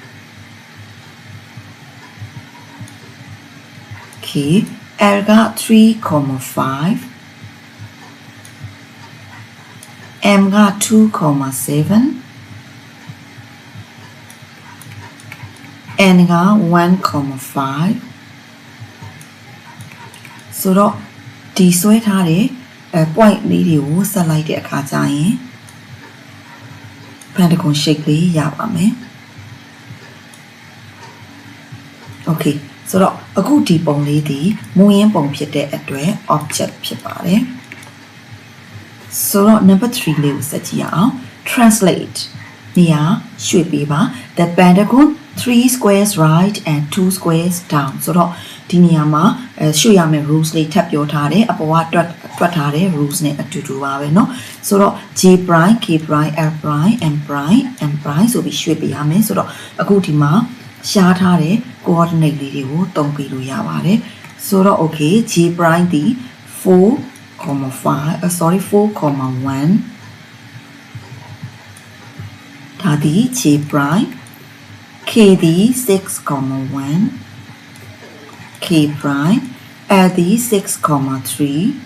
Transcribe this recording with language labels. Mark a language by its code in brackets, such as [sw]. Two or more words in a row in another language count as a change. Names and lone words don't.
[my] K L က 3, 5 M က 2, 7 N က 1, 5ဆိုတော့ဒီဆွဲထားတဲ့point လေးတွေကိုဆက်လိုက်တဲ့အခါကျရင် [en] pentagon shape [my] လေးရပါမယ် okay ဆိုတော့အခုဒီပုံလေးဒီမူရင်းပုံဖြစ်တဲ့အတွက် object ဖြစ်ပါတယ်ဆိုတော့ number 3 လေးကိုဆက်ကြည့်အောင် translate နေရာရွှေ့ပေးပါ [en] the pentagon 3 squares right and 2 squares down [my] ဆိုတော့ဒီနေရာမှာရွှေ့ရမယ် rules လေးထပ်ပြောထားတယ်အပေါ်ကတွက်ထားတဲ့ rules နဲ့အတူတူပါပဲเนาะဆိုတော့ [en] J prime K prime L prime M prime M prime [my] ဆိုပြီးရွှေ့ပေးရမယ်ဆိုတော့အခုဒီမှာရှားထားတဲ့ coordinate လေးတွေကိုတုံးပေးလို့ရပါတယ်ဆိုတော့ [en] okay J prime [my] ဒီ 4,1 ဒါဒီ [en] J prime K [my] ဒီ 6,1 [en] K prime L [my] ဒီ 6,3